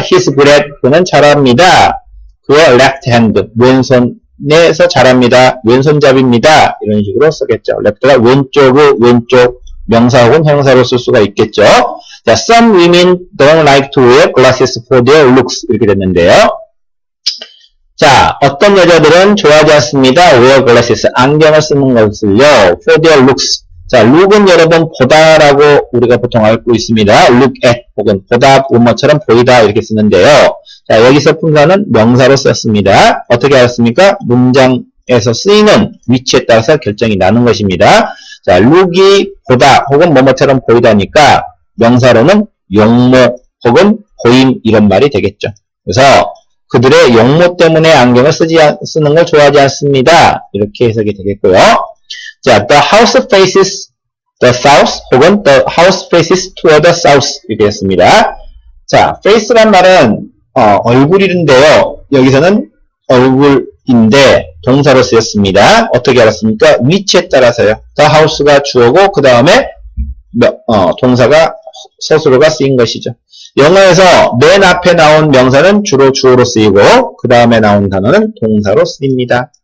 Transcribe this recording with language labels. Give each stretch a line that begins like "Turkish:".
English: he's good at
Korean: 그는 잘합니다. 그의
English: left hand
Korean: 왼손에서 잘합니다. 왼손잡이입니다. 이런 식으로 쓰겠죠. left가 왼쪽 명사 혹은 형사로 쓸 수가 있겠죠. 자,
English: some women don't like to wear glasses for their looks
Korean: 이렇게 됐는데요. 자, 어떤 여자들은 좋아하지 않습니다.
English: wear glasses
Korean: 안경을 쓰는 것을요.
English: for their looks
Korean: 자, look은 여러분 보다라고 우리가 보통 알고 있습니다. look at 혹은 보다 뭐처럼 보이다 이렇게 쓰는데요. 자, 여기서 품사는 명사로 썼습니다. 어떻게 알았습니까? 문장에서 쓰이는 위치에 따라서 결정이 나는 것입니다. 자, look이 보다 혹은 뭐뭐처럼 보이다니까 명사로는 용모 혹은 보임 이런 말이 되겠죠. 그래서 그들의 용모 때문에 안경을 쓰는 걸 좋아하지 않습니다. 이렇게 해석이 되겠고요.
English: 자, the house faces the south 혹은 the house faces toward the south
Korean: 이렇게 했습니다. 자, face란 말은 얼굴인데요. 여기서는 얼굴인데 동사로 쓰였습니다. 어떻게 알았습니까? 위치에 따라서요. the house가 주어고 그 다음에 동사가 서술어가 쓰인 것이죠. 영어에서 맨 앞에 나온 명사는 주로 주어로 쓰이고 그 다음에 나온 단어는 동사로 쓰입니다.